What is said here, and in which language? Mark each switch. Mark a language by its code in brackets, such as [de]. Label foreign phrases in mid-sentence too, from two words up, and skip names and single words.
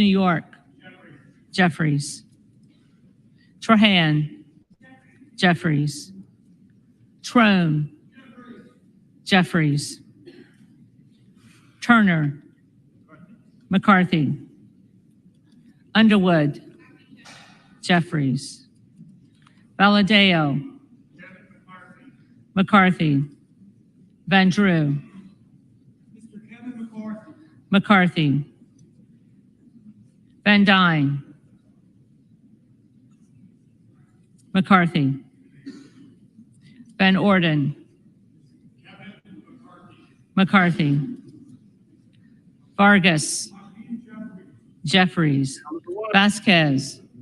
[en] York, Jeffries, Trahan, Jeffries, Trone, Jeffries, Turner, McCarthy, Underwood, Jeffries, Valadeo, McCarthy, Van Drew, Mr. Kevin McCarthy. McCarthy, Van Dyne, McCarthy, Van Orden, McCarthy, Vargas, Jeffries, Vasquez,